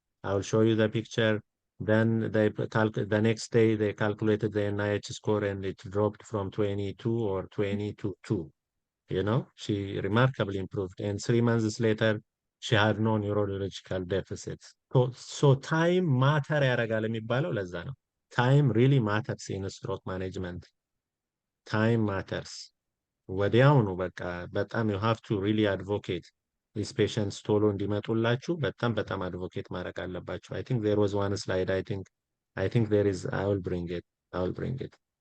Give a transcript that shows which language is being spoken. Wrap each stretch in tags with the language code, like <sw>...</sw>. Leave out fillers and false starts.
<en>I will show you the picture. Then the next day they calculated the NIHSS score and it dropped from 22 or 20 to 2. You know, she remarkably improved. And 3 months later, she had no neurological deficits.</en> <am>So</am> <en>time matter</en> <am>ያደርጋል የሚባለው ለዛ ነው.</am> <en>Time really matters in stroke management. Time matters.</en> <am>ወዲያውኑ በቃ በጣም</am> <en>you have to really advocate these patients</en> <am>ቶሎ እንዲመጡላችሁ በጣም advocate ማድረግ አለባችሁ.</am> <en>I think there was one slide. I think there is. I will bring it.</en>